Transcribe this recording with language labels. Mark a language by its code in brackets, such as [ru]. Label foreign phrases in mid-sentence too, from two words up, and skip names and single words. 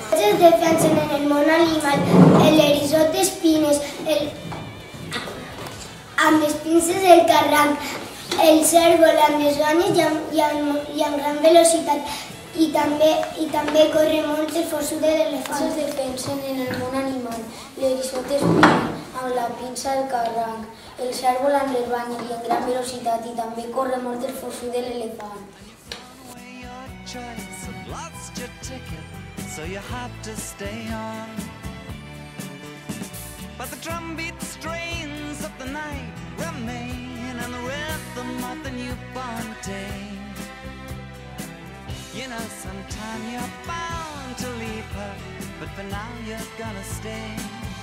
[ca] Tots es defensen en el món animal. L'eriçó té espines amb les pinces del carranc, el cérvol amb les banyes i amb gran velocitat i també corre molt el forçut de l'elefant. Tots es defensen en el món animal. L'eriçó té espines amb la pinça del carranc, el cérvol amb les banyes i amb gran velocitat i també corre molt el forçut de l'elefant. [en] But the drumbeat strains of the night remain and the rhythm of the newborn day. You know, sometime you're bound to leave her, but for now you're gonna stay.